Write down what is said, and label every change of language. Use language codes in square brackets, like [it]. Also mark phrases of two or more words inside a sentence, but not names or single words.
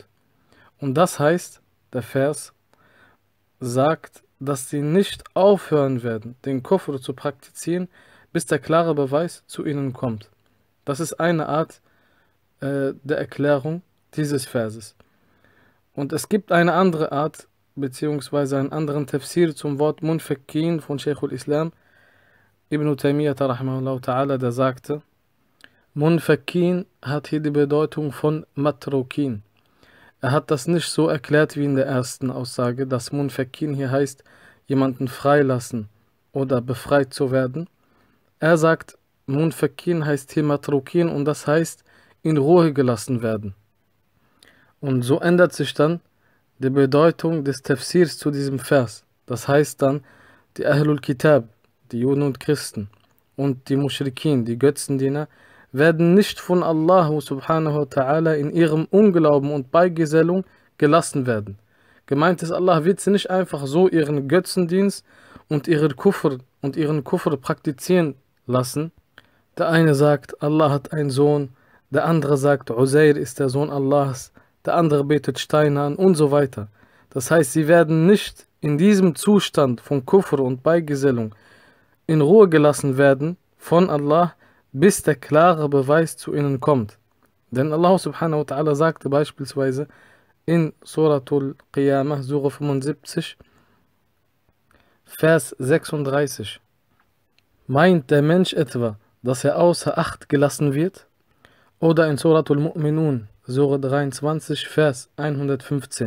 [de] Und das heißt, der Vers sagt, dass sie nicht aufhören werden, den Kufr zu praktizieren, bis der klare Beweis zu ihnen kommt. Das ist eine Art der Erklärung dieses Verses. Und es gibt eine andere Art, beziehungsweise einen anderen Tafsir zum Wort Munfakkin von Shaykh al-Islam Ibn Taymiyyah [ar] رحمه الله تعالى, [de] der sagte: Munfakkin hat hier die Bedeutung von Matrukin. Er hat das nicht so erklärt wie in der ersten Aussage, dass Munfakkin hier heißt, jemanden freilassen oder befreit zu werden. Er sagt, Munfakkin heißt hier Matrukin, und das heißt, in Ruhe gelassen werden. Und so ändert sich dann die Bedeutung des Tafsirs zu diesem Vers. Das heißt dann, die [ar] أهل الكتاب, [de] die Juden und Christen, und die Mushrikin, die Götzendiener, werden nicht von Allah [ar] سبحانه وتعالى [de] in ihrem Unglauben und Beigesellung gelassen werden. Gemeint ist, Allah wird sie nicht einfach so ihren Götzendienst und ihren Kufr praktizieren lassen. Der eine sagt, Allah hat einen Sohn, der andere sagt, Uzair ist der Sohn Allahs, der andere betet Steine an und so weiter. Das heißt, sie werden nicht in diesem Zustand von Kufr und Beigesellung in Ruhe gelassen werden von Allah, bis der klare Beweis zu ihnen kommt. Denn Allah [ar] سبحانه وتعالى [de] sagte beispielsweise in Suratul Qiyamah, Surah 75, Vers 36: Meint der Mensch etwa, dass er außer Acht gelassen wird? Oder in Suratul Mu'minun, Surah 23, Vers 115.